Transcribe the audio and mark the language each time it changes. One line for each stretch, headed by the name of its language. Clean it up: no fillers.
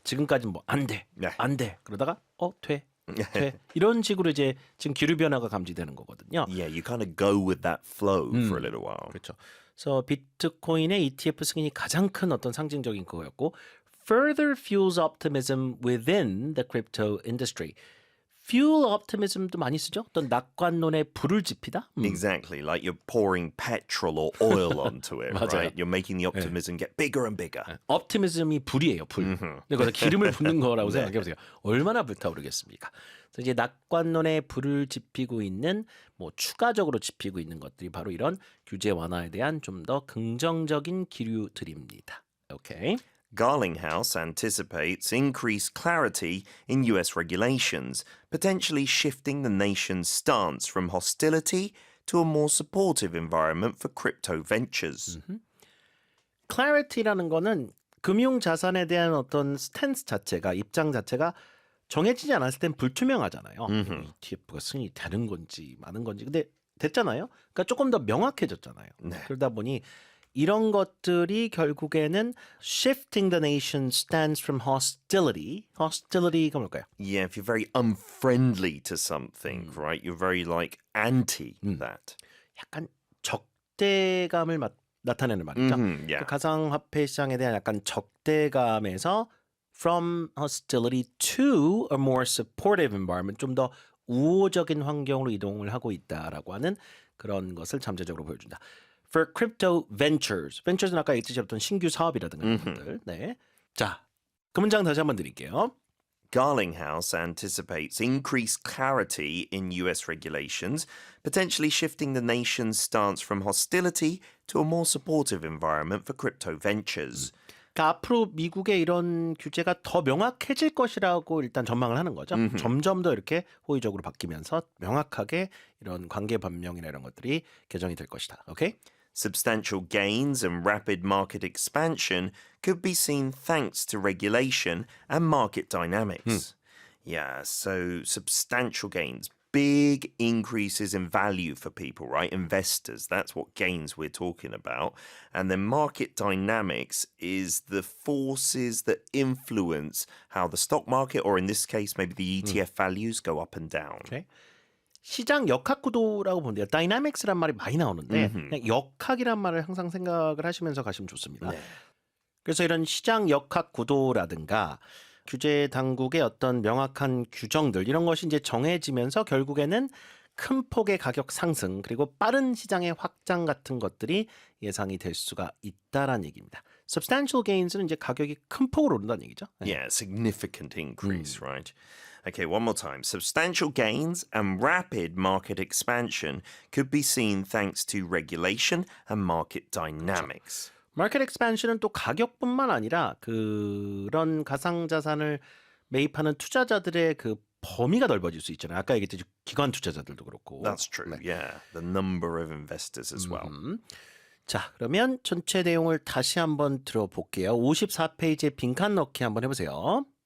Korean: 지금까지는 뭐 안 돼, 네. 안 돼. 그러다가 돼. 이런 식으로 이제 지금 기류 변화가 감지되는 거거든요.
English: Yeah, you kind of go with that flow for a little while.
Korean: 그렇죠. 그래서 비트코인의 ETF 승인이 가장 큰 어떤 상징적인 그거였고
English: further fuels optimism within the crypto industry.
Korean: fuel optimism도 많이 쓰죠. 어떤 낙관론에 불을 지피다.
English: Exactly, like you're pouring petrol or oil onto it,
Korean: 맞아요.
English: right? You're making the optimism get bigger and bigger.
Korean: optimism이 불이에요, 불. 근데 거기서 기름을 붓는 거라고 생각해 보세요. 얼마나 불타오르겠습니까? 그래서 이제 낙관론에 불을 지피고 있는 뭐 추가적으로 지피고 있는 것들이 바로 이런 규제 완화에 대한 좀 더 긍정적인 기류들입니다. 오케이.
English: Garlinghouse anticipates increased clarity in US regulations, potentially shifting the nation's stance from hostility to a more supportive environment for crypto ventures.
Korean: clarity라는 거는 금융 자산에 대한 어떤 스탠스 자체가 입장 자체가 정해지지 않았을 땐 불투명하잖아요. ETF가 승인이 되는 건지 마는 건지. 근데 됐잖아요. 그러니까 조금 더 명확해졌잖아요. 그러다 보니 이런 것들이 결국에는
English: shifting the nation's stance from hostility.
Korean: hostility가 뭘까요?
English: Yeah, if you're very unfriendly to something, right? You're very like anti that.
Korean: 약간 적대감을 나타내는 말이죠.
English: Yeah.
Korean: 그 가상화폐 시장에 대한 약간 적대감에서
English: from hostility to a more supportive environment,
Korean: 좀 더 우호적인 환경으로 이동을 하고 있다라고 하는 그런 것을 잠재적으로 보여준다.
English: For crypto ventures.
Korean: ventures는 아까 얘기했듯이 어떤 신규 사업이라든가 이런 것들. 네. 자, 그 문장 다시 한번 드릴게요.
English: Garlinghouse anticipates increased clarity in US regulations, potentially shifting the nation's stance from hostility to a more supportive environment for crypto ventures.
Korean: 그러니까 앞으로 미국의 이런 규제가 더 명확해질 것이라고 일단 전망을 하는 거죠. 점점 더 이렇게 호의적으로 바뀌면서 명확하게 이런 관계 변명이나 이런 것들이 개정이 될 것이다. 오케이?
English: Substantial gains and rapid market expansion could be seen thanks to regulation and market dynamics. Yeah, so substantial gains, big increases in value for people, right? Investors, that's what gains we're talking about. And then market dynamics is the forces that influence how the stock market, or in this case, maybe the ETF values go up and down. Okay.
Korean: 시장 역학구도라고 보는데요. 다이나믹스란 말이 많이 나오는데 그냥 역학이란 말을 항상 생각을 하시면서 가시면 좋습니다. 네. 그래서 이런 시장 역학구도라든가 규제 당국의 어떤 명확한 규정들 이런 것이 이제 정해지면서 결국에는 큰 폭의 가격 상승 그리고 빠른 시장의 확장 같은 것들이 예상이 될 수가 있다라는 얘기입니다. Substantial gains는 이제 가격이 큰 폭으로 오른다는 얘기죠. 네.
English: Yeah, significant increase, right? Okay, one more time. Substantial gains and rapid market expansion could be seen thanks to regulation and market dynamics.
Korean: 마켓 엑스pansion은 또 가격뿐만 아니라 그런 가상자산을 매입하는 투자자들의 그 범위가 넓어질 수 있잖아요. 아까 얘기했듯이 기관 투자자들도 그렇고.
English: That's true. Yeah, the number of investors as well.
Korean: 자, 그러면 전체 내용을 다시 한번 들어볼게요. 54페이지에 빈칸 넣기 한번 해보세요.